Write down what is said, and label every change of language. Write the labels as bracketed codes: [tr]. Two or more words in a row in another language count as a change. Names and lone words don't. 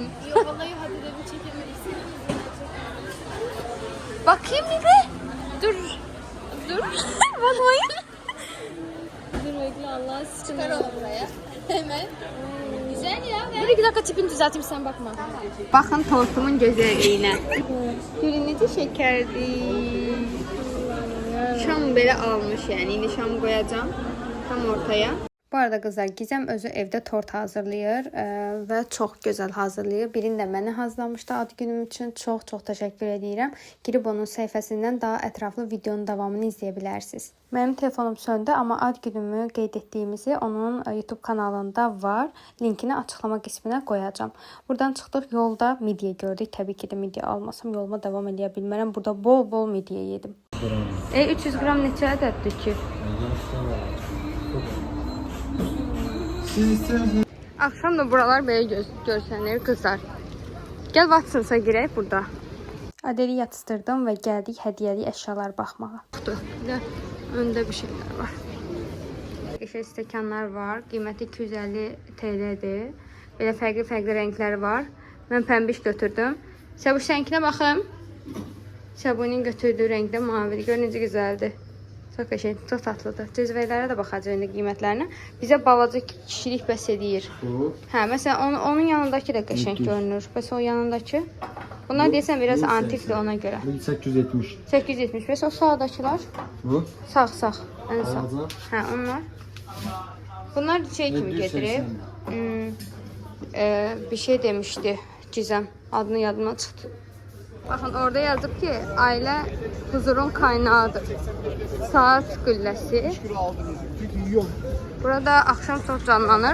[tr] Yok vallahi hadi dedim çekemedim. Bakayım bir de. Dur. Dur. Bakmayın. Dur bekle Allah aşkına. Çıkar onu buraya. Hemen. Güzel ya. Dur 2 dakika tipini düzelteyim sen bakma. [az] Bakın tortumun gözəlliyinə. Görün necə şəkərdir. Şam belə almış yəni. İndi şam qoyacağım tam ortaya. [tr] Bu arada kızlar, Gizem özü evde tort hazırlayır ve çok güzel hazırlayır. [az] Birini de mənə hazırlamışdı ad günüm için. [tr] Çok teşekkür edirəm. [az] Girib onun səhifəsindən daha ətraflı videonun davamını izləyə bilərsiniz. Benim telefonum söndü ama ad günümü qeyd etdiyimizi onun YouTube kanalında var. Linkini açıklama qisminə qoyacağım. Buradan çıxdıq, yolda midye gördük. Təbii ki de midye almasam yoluma devam edə bilmərəm. [tr] Burada bol midye yedim. 300 gram [az] neçə ədəddir ki? [tr] Akşam da buralar böyle görsənir kızlar. Gel Watson's'a girək burada. Adeli yatıştırdım ve geldik hediyeli eşyalar bakmağa. Önde bir şeyler var. Geçer stəkanlar var. [az] Qiyməti 250 TL'dir. [tr] Böyle fərqli renkləri var. Ben pembiş götürdüm. [az] Səbu sənkinə baxım. Səbu'nun götürdüğü renkdə mavidir. Gör necə gözəldir. Çok qəşəng, çok tatlıdır. Cüzvələrə də baxacağıq indi qiymətlərinə. Bizə balaca kişilik bəs edir. Hə, məsələn onun yanındakı da qəşəng görünür. Bəs o yanındakı. Bunlar deyəsən biraz antikdir ona görə. 870. 870. Bəs o sağdakılar? Bu? Sağ. Ən sağ. Sağda. Hə, onlar. Bunlar şey kimi gedirib. Bir şey demişdi Gizem. Adını yadıma çıxdı. [tr] Bakın orada yazıp ki aile huzurun kaynağıdır. [az] Saat gülləsi. [tr] Burada akşam çok canlanır.